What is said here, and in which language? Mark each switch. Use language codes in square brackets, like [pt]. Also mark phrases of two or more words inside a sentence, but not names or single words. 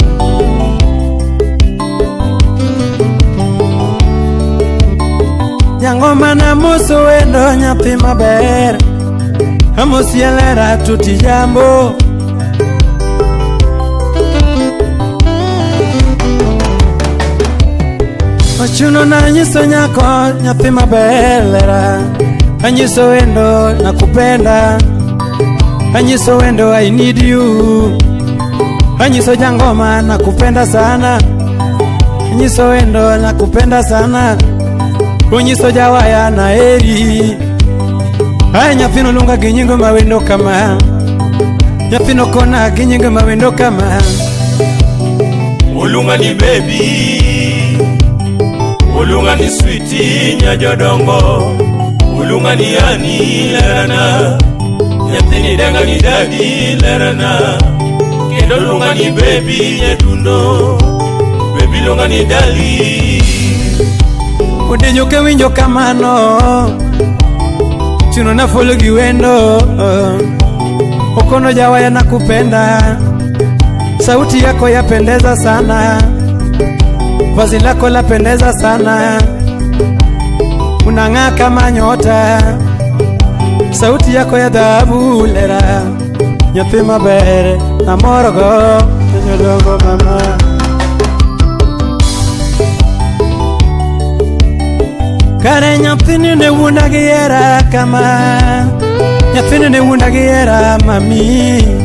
[luo] Jangoma na moso wendo nyathi maber, amosie lera to tijambo. Ochuno na nyiso nyako nyathi maber lera, anyiso wendo nakupenda, anyiso wendo [en] I need you, [luo] anyiso jangoma [sw] nakupenda sana, [luo] anyiso wendo [sw] nakupenda sana, [luo] unyiso jawaya na eri. Ay nyathino lunga gi nyingo ma wendo kama, nyathino kona gi nyingo ma wendo kama. Ulunga ni baby, ulunga ni sweetie nyajodongo, ulunga ni ani lerana, nyathini danga ni daddy lerana, kendo ulunga ni baby nyetundo, baby lunga ni dali. Udenyo ke winjo kamano, chuno na folo gi wendo, okono jawaya [sw] nakupenda, sauti yako yapendeza sana, vazi lako lapendeza sana, unang'aa kama nyota, sauti yako ya dhahabu [luo] lera, nyathi maber na morogo nyodongo mama. Kare nyathini ne wunda gi hera kama, nyathini ne wunda gi hera mami.